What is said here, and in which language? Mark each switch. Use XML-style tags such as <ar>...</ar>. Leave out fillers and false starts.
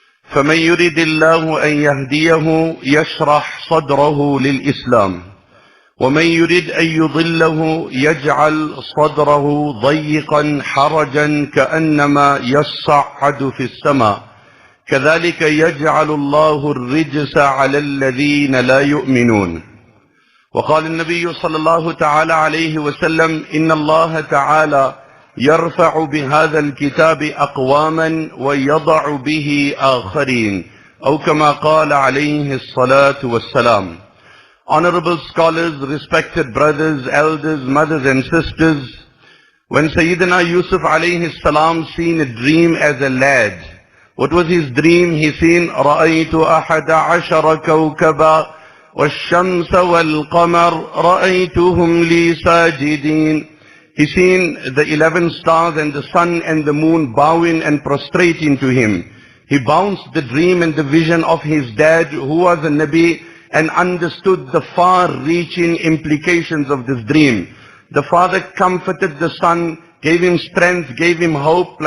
<ar>فمن يرد الله أن يهديه يشرح صدره للإسلام، ومن يرد أن يضله يجعل صدره ضيقا حرجا كأنما يصعد في السماء، كذلك يجعل الله الرجس على الذين لا يؤمنون. وقال النبي صلى الله تعالى عليه وسلم: إن الله تعالى يرفع بهذا الكتاب أقواما ويضع به آخرين، أو كما قال عليه الصلاة والسلام.</ar> <en>Honorable scholars, respected brothers, elders, mothers and sisters, when Sayyidina Yusuf alayhi salam seen a dream as a lad, what was his dream? He seen</en> <ar>رَأَيْتُ أَحَدَ عَشَرَ كَوْكَبًا وَالشَّمْسَ وَالْقَمَرَ رَأَيْتُهُمْ لِي سَاجِدِينَ.</ar> <en>He seen the 11 stars and the sun and the moon bowing and prostrating to him. He bounced the dream and the vision of his dad, who was a Nabi, and understood the far-reaching implications of this dream. The father comforted the son, gave him strength, gave him hope.</en>